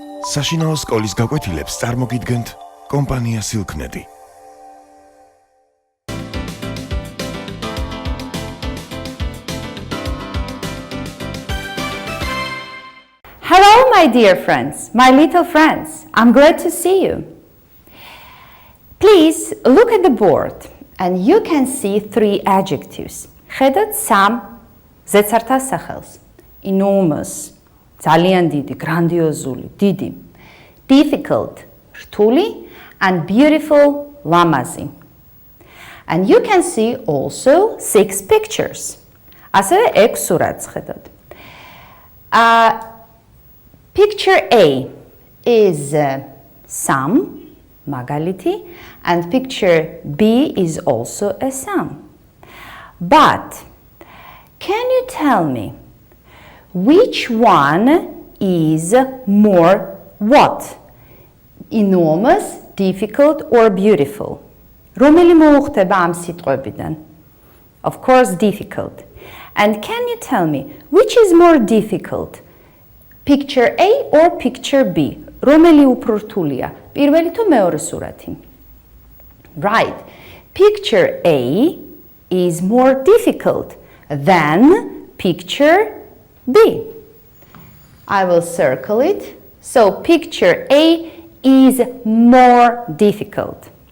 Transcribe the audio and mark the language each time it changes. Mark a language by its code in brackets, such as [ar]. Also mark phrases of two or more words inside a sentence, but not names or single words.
[ka] საშინაო სკოლის გაკვეთილებს წარმოგიდგენთ კომპანია Silknet. [en] Hello, my dear friends, my little friends. I'm glad to see you. Please look at the board and you can see three adjectives. [ka] ხედავთ სამ ზეცართა სახელს. Enormous, ძალიან დიდი, grandiozuli, დიდი. [en] Difficult, რთული, and beautiful, ლამაზი. And you can see also 6 pictures. [ka] ასევე 6 სურათს ხედავთ. [en] Picture A is sum, მაგალითი, and picture B is also a sum. But can you tell me which one is more what? Enormous, difficult or beautiful? [ka] რომელი მოუხდება ამ სიტყვებიდან? [en] Of course, difficult. And can you tell me which is more difficult? Picture A or picture B? [ka] რომელი უფრო რთულია? პირველი თუ მეორე სურათი? [en] Right. Picture A is more difficult than picture B. I will circle it. So picture A is more difficult.